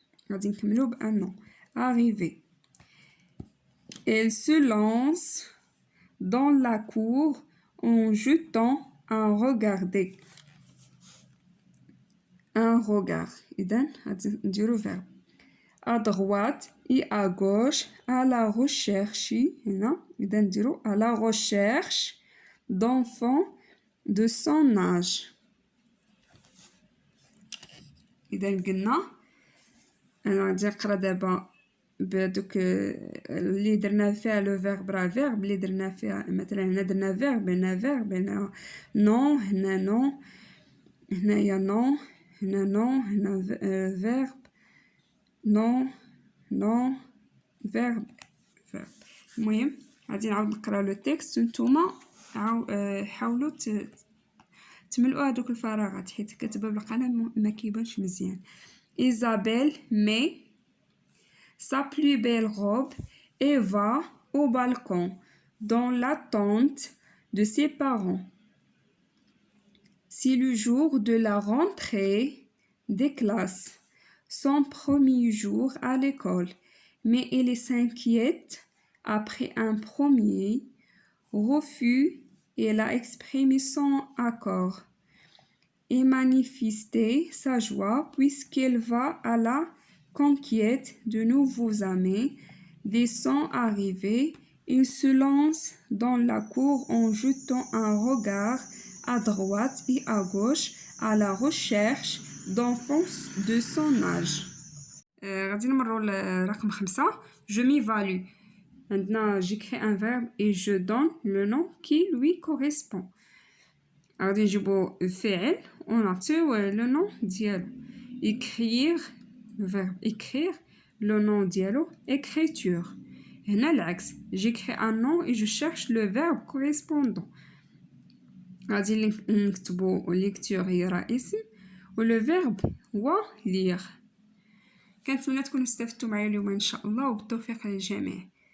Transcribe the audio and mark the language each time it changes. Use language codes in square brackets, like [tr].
[ar] غادي نكملو بأن [fr] nom arrivée. Elle se lance dans la cour en jetant un regard. [ar] إذن غادي نديرو verbe. [fr] À droite et à gauche à la recherche [ar] هنا إذا نديرو [fr] à la recherche d'enfants de son âge. [ar] إذا قلنا أنا غادي نقرا دابا بهادوك اللي درنا فيها لو فيرب راه فيرب اللي درنا فيها مثلا هنا درنا فيرب هنا نو هنا نو هنايا نو هنا نو هنا فيرب نو فيرب المهم غادي نعاود نقرا لو تكست نتوما حاولوا تملؤوا هذوك الفراغات حيت كاتبه بالقلم ما كيبانش مزيان. [fr] Isabelle met sa plus belle robe et va au balcon dans l'attente de ses parents. C'est le jour de la rentrée des classes, son premier jour à l'école, mais elle s'inquiète après un premier refus. Elle a exprimé son accord et manifesté sa joie puisqu'elle va à la conquête de nouveaux amis. Dès son arrivée, il se lance dans la cour en jetant un regard à droite et à gauche à la recherche d'enfants de son âge. [ar] غادي نمروا لرقم 5. [fr] Je m'évalue. Maintenant, j'écris un verbe et je donne le nom qui lui correspond. [ar] غادي نجيبو الفعل ونعطيو le nom ديالو. [fr] écrire le verbe écrire, le nom [ar] ديالو [fr] écriture. [ar] هنا العكس, [fr] j'écris un nom et je cherche le verbe correspondant. [ar] غادي نكتبو lecture هي راه اسم و le verbe هو lire. كنتمنى تكونوا استفدتوا معايا اليوم ان شاء الله وبالتوفيق للجميع.